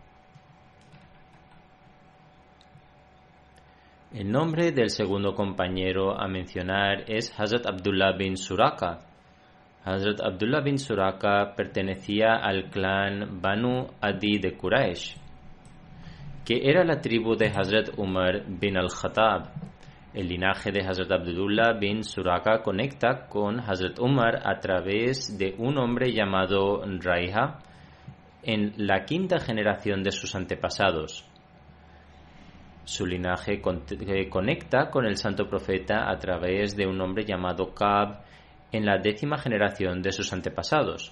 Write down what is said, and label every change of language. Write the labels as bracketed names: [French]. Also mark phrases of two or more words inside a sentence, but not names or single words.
[Spanish] El nombre del segundo compañero a mencionar es Hazrat Abdullah bin Suraka. Hazrat Abdullah bin Suraka pertenecía al clan Banu Adi de Quraysh, que era la tribu de Hazrat Umar bin al-Khattab. El linaje de Hazrat Abdullah bin Suraka conecta con Hazrat Umar a través de un hombre llamado Raiha en la quinta generación de sus antepasados. Su linaje conecta con el santo profeta a través de un hombre llamado Ka'b en la 10ª generación de sus antepasados.